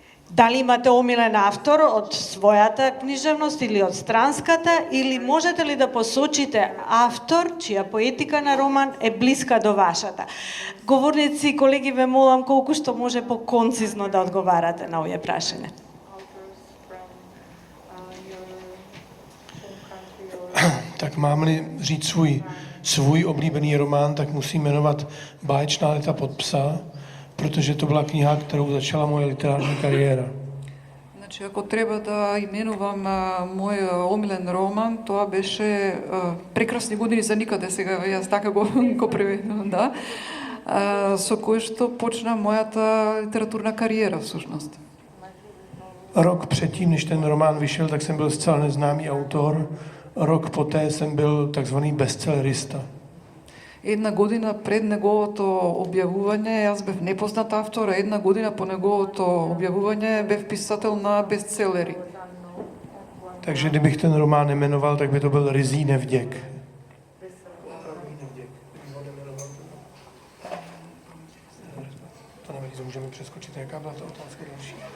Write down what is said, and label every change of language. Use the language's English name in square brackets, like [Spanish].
[Macedonian] Дали имате омилен автор од својата книжевност или од странската, или можете ли да посочите автор чија поетика на роман е блиска до вашата? Говорници, колеги, ве молам колку што може поконцизно да одговарате на овие прашања. [Czech] Tak mám-li říct svůj oblíbený román, tak musím jmenovat Báječná léta pod psa, protože to byla kniha, kterou začala moje literární kariéra. [Macedonian] Значи, ако треба да именувам мој омилен роман, тоа беше Прекрасни години за никаде, сега јас така го преведувам, да, со кој што почна мојата литературна кариера, всушност. [Czech] Rok předtím, než ten román vyšel, tak jsem byl zcela neznámý autor. Rok poté jsem byl takzvaný bestsellerista. [Macedonian] Една година пред неговото објавување јас бев непознат автор, а една година по неговото објавување бев писател на бестселери. [Czech] Takže kdybych ten román nemenoval, tak by to byl Ryzí nevděk. To nevadí, to můžeme přeskočit. Jaká byla ta otázka další?